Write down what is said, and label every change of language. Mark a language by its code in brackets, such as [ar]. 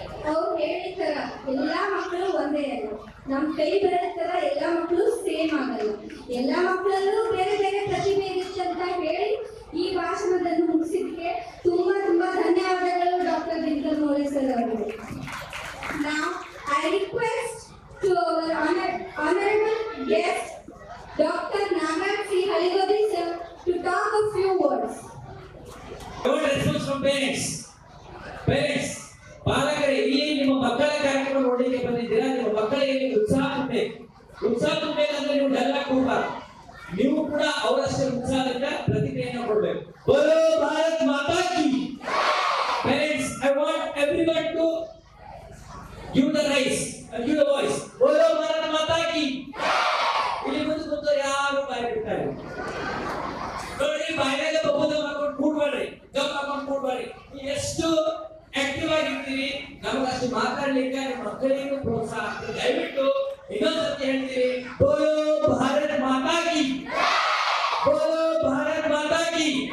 [kn] ಅವ್ರು ಹೇಳಿರ್ತಾರ ಎಲ್ಲಾ ಮಕ್ಕಳು ಒಂದೇ ಅಲ್ಲ, ನಮ್ ಕೈ ಬೆಳೆಸ್ತಾರ ಎಲ್ಲಾ ಮಕ್ಕಳು ಸೇಮ್ ಆಗಲ್ಲ, ಎಲ್ಲಾ ಮಕ್ಕಳಲ್ಲೂ ಬೇರೆ ಬೇರೆ ಪ್ರತಿಭೆ ಇರುತ್ತೆ ಅಂತ ಹೇಳಿ ಈ ಭಾಷಣವನ್ನು ಮುಗಿಸಿದ್ದಕ್ಕೆ ತುಂಬಾ ತುಂಬಾ ಧನ್ಯವಾದಗಳು ಡಾಕ್ಟರ್ ದಿನಕರ್ ಮೌಲ್ಯ ಸರ್ ಅವರಿಗೆ. [en] Now I request to our honorable guest Dr. Nagaraj C. Haligodi sir to talk a few words. I want response from parents. [kn] Parents, ಪಾಲಕರೇ, ಇಲ್ಲಿ ನಿಮ್ಮ ಮಕ್ಕಳ ಕಾರ್ಯಕ್ರಮ ನೋಡಲಿಕ್ಕೆ ಬಂದಿದ್ದೀರಾ. ನಿಮ್ಮ ಮಕ್ಕಳಿಗೆ ಉತ್ಸಾಹ ತುಂಬಬೇಕು. ಉತ್ಸಾಹ ತುಂಬಬೇಕಂದ್ರೆ ನೀವು ಡಲ್ ಆಗಿ ಕೂಡಬಾರ್ದು. ನೀವು ಕೂಡ ಅವರಷ್ಟೇ ಉತ್ಸಾಹದಿಂದ ಪ್ರತಿಕ್ರಿಯೆಯನ್ನು ಕೊಡಬೇಕು. [hi] ಬೋಲೋ ಭಾರತ್ ಮಾತಾ key. [en] Parents, I want everyone to give the rise and give the voice. [hi] ಬೋಲೋ ಭಾರತ್ ಮಾತಾ ಕೀ. [kn] ಇಲ್ಲಿ ಮುಂದೆ ಕೂತವ್ರು ಯಾರು ಬಾಯಿ ಬಿಡ್ತಾರೆ ನೋಡಿ, ಬಾಯಿನಾಗ ಬಹುದ ಮಾಡ್ಕೊಂಡು ಕೂಡ್ಬೇಡ್ರಿ, ಗಪ್ ಹಾಕೊಂಡು ಕೂಡ್ಬೇಡ್ರಿ. ಎಷ್ಟು ಆಕ್ಟಿವ್ ಆಗಿರ್ತೀವಿ ನಮ್ಗೆ ಅಷ್ಟು ಮಾತಾಡ್ಲಿಕ್ಕೆ ನಿಮ್ಮ ಮಕ್ಕಳಿಗೂ ಪ್ರೋತ್ಸಾಹ ಆಗ್ತದೆ. ದಯವಿಟ್ಟು ಇನ್ನೊಂದ್ಸತಿ ಹೇಳ್ತೀವಿ, [hi] ಬೋಲೋ ಭಾರತ್ ಮಾತಾ ಕೀ, [kn] ಬೋಲೋ ಭಾರತ್ ಮಾತಾ ಕೀ.